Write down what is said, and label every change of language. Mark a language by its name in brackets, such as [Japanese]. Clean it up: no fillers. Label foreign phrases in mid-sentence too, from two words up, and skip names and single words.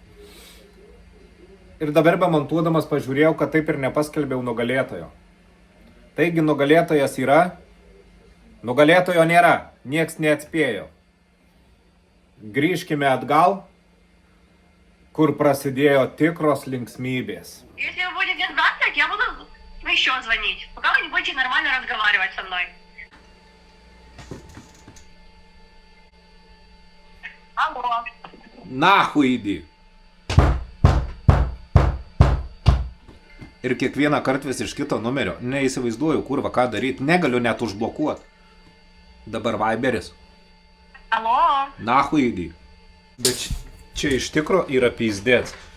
[Lithuanian] Ir dabar bemontuodamas pažiūrėjau, kad taip ir nepaskelbiau nugalėtojo. Taigi nugalėtojas yra, nugalėtojo nėra, nieks neatspėjo. Grįžkime atgal, kur prasidėjo tikros linksмybės. [Russian] Если вы будете сдаться, я буду еще звонить, пока вы не будете нормально разговаривать со мной. Алло. Нахуй иди. [Lithuanian] Ir kiekvieną kartą vis iš kito numerio. Neįsivaizduoju, kurva, ką daryti. Negaliu net užblokuoti. Dabar Viberis. [Russian] Алло. Нахуй иди. [Lithuanian] Bet čia iš tikro yra pizdėts.